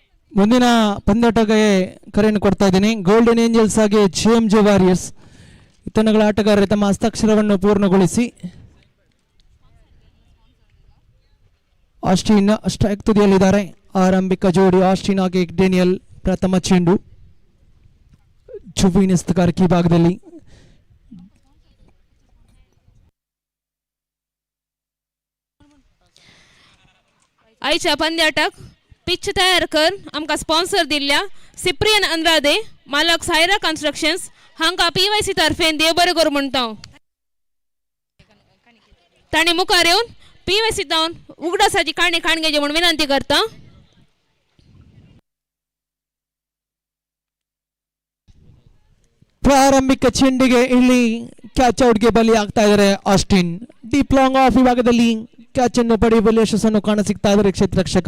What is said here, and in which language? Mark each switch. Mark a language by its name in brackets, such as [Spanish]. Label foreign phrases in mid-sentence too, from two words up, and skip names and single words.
[Kannada] ಮುಂದಿನ ಪಂದ್ಯಾಟಕ್ಕೆ ಕರೆಯನ್ನು ಕೊಡ್ತಾ ಇದ್ದೀನಿ. ಗೋಲ್ಡನ್ ಏಂಜಲ್ಸ್ ಹಾಗೆ JMJ ವಾರಿಯರ್ಸ್ ತಂಡಗಳ ಆಟಗಾರರು ತಮ್ಮ ಹಸ್ತಾಕ್ಷರವನ್ನು ಪೂರ್ಣಗೊಳಿಸಿ. ಆಸ್ಟಿನ್ ಸ್ಟ್ರೈಕ್ ತುದಿಯಲ್ಲಿದ್ದಾರೆ. ಆರಂಭಿಕ ಜೋಡಿ ಆಸ್ಟಿನ್ ಹಾಗೆ ಡೇನಿಯಲ್. ಪ್ರಥಮ ಚೆಂಡು ಜುವಿನ್ ಎಸ್ತುಗಾರಿಕೆ ಭಾಗದಲ್ಲಿ. [Konkani] आयच्या पंद्याटाक पिच तयार कर आमकां स्पॉन्सर दिल्ल्या सिप्रियन अंद्रादे मालक सायरा कन्स्ट्रक्शन्स हांकां PYC तर्फेन देव बरें करूं म्हणटा. ताणें मुखार येवन PYC जावन उगडासाची काणी खाणगेची म्हूण विनंती करता. [Kannada] ಪ್ರಾರಂಭಿಕ ಚೆಂಡಿಗೆ ಇಲ್ಲಿ [English] catch out [Kannada] ಬಲಿ ಆಗ್ತಾ ಇದ್ದಾರೆ ಆಸ್ಟಿನ್. [English] deep long off [Kannada] ವಿಭಾಗದಲ್ಲಿ ಕ್ಯಾಚ್ ಅನ್ನು ಪಡೆಯುವಲ್ಲಿ ಯಶಸ್ಸನ್ನು ಕಾಣಸಿಗ್ತಾ ಇದ್ದಾರೆ ಕ್ಷೇತ್ರರಕ್ಷಕ.